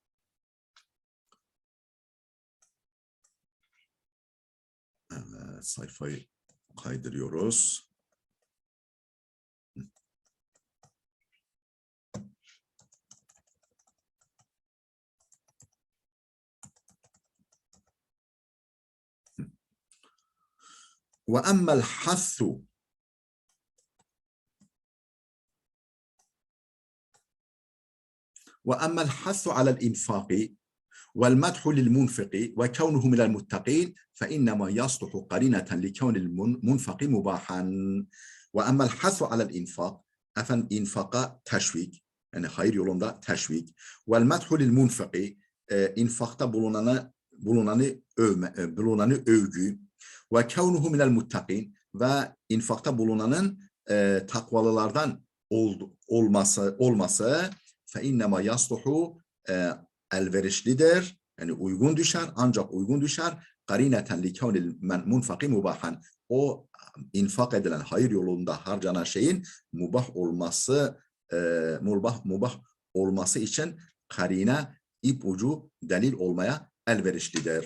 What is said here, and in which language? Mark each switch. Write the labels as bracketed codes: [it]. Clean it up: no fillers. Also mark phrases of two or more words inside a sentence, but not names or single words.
[tr] Evet, sayfayı kaydırıyoruz. [ar] وأما الحث وأما الحث على الإنفاق والمدح للمنفق وكونه من المتقين فإنما يصلح قرينة لكون المنفق مباحا وأما الحث على الإنفاق أفن إنفاق تشويق [tr] yani hayır yolunda teşvik [ar] والمدح للمنفق infakta [tr] bulunanı övgü [ar] وكونه من المتقين [tr] ve infakta bulunanın takvalılardan olması [ar] فإنما يصلح [tr] elverişlidir yani uygun düşer ancak uygun düşer [ar] قرينة لكون المنفق مباحا [tr] o infak edilen hayır yolunda harcanan şeyin mubah olması için karine ipucu delil olmaya elverişlidir.